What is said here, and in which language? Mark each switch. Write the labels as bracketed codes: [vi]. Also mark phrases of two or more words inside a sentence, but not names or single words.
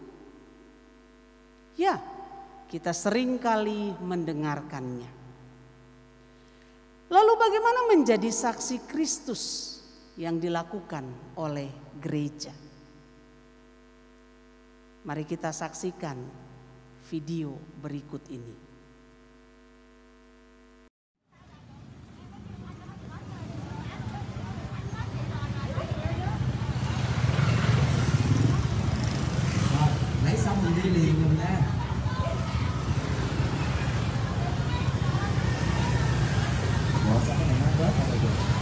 [id] Ya, kita sering kali mendengarkannya. Lalu bagaimana menjadi saksi Kristus yang dilakukan oleh gereja. Mari kita saksikan video berikut ini. [vi] Lấy xong thì đi liền mình ra. Ủa sao cái này nó rớt ra rồi?